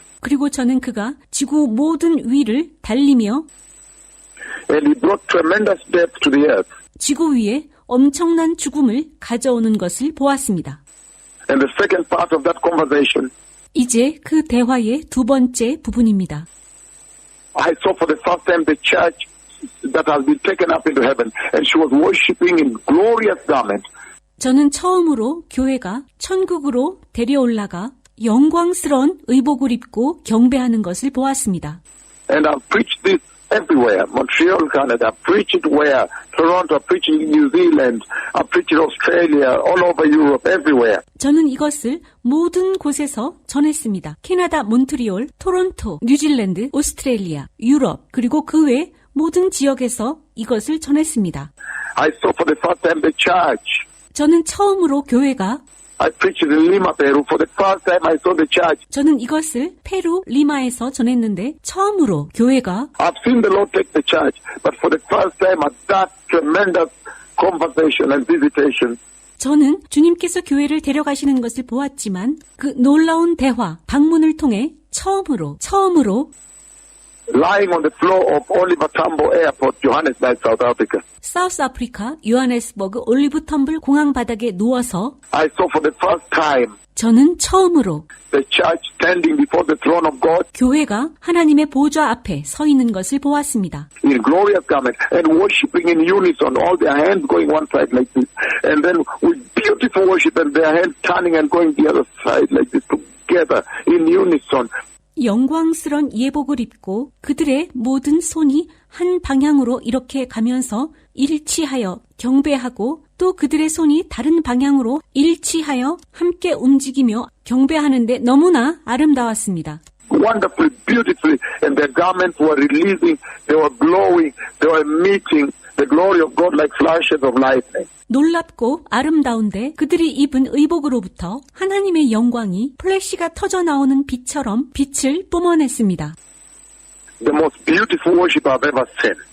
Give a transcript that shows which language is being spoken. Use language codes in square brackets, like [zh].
[ko] 그리고 저는 그가 지구 모든 위를 달리며 [en] And he brought tremendous death to the earth. [ko] 지구 위에 엄청난 죽음을 가져오는 것을 보았습니다. [en] And the second part of that conversation, [ko] 이제 그 대화의 두 번째 부분입니다. [en] I saw for the first time the church that has been taken up into heaven, and she was worshiping in glorious garment. [ko] 저는 처음으로 교회가 천국으로 데려올라가 영광스러운 의복을 입고 경배하는 것을 보았습니다. [en] And I've preached this everywhere. Montreal, Canada. I've preached it where? Toronto. I've preached it in New Zealand. I've preached it in Australia, all over Europe, everywhere. [ko] 저는 이것을 모든 곳에서 전했습니다. 캐나다, 몬트리올, 토론토, 뉴질랜드, 오스트레일리아, 유럽, 그리고 그 외 모든 지역에서 이것을 전했습니다. [en] I saw for the first time the church. [ko] 저는 처음으로 교회가 [en] I preached it in Lima, Peru. For the first time I saw the church. [ko] 저는 이것을 페루 리마에서 전했는데 처음으로 교회가 [en] I've seen the Lord take the church, but for the first time at that tremendous conversation and visitation, [ko] 저는 주님께서 교회를 데려가시는 것을 보았지만 그 놀라운 대화, 방문을 통해 처음으로 [en] lying on the floor of Oliver Tambo Airport, Johannesburg, South Africa. [ko] 사우스 아프리카 요하네스버그 올리브 텀블 공항 바닥에 누워서 [en] I saw for the first time [ko] 저는 처음으로 [en] the church standing before the throne of God [ko] 교회가 하나님의 보좌 앞에 서 있는 것을 보았습니다. [en] in glorious garment and worshiping in unison, all their hands going one side like this, and then with beautiful worship and their hands turning and going the other side like this together in unison. [ko] 영광스런 예복을 입고 그들의 모든 손이 한 방향으로 이렇게 가면서 일치하여 경배하고 또 그들의 손이 다른 방향으로 일치하여 함께 움직이며 경배하는데 너무나 아름다웠습니다. [en] Wonderfully, beautifully, and their garments were releasing, they were glowing, they were meeting the glory of God like flashes of lightning. [ko] 놀랍고 아름다운데 그들이 입은 의복으로부터 하나님의 영광이 플래시가 터져 나오는 빛처럼 빛을 뿜어냈습니다. [en] The most beautiful worship I've ever seen.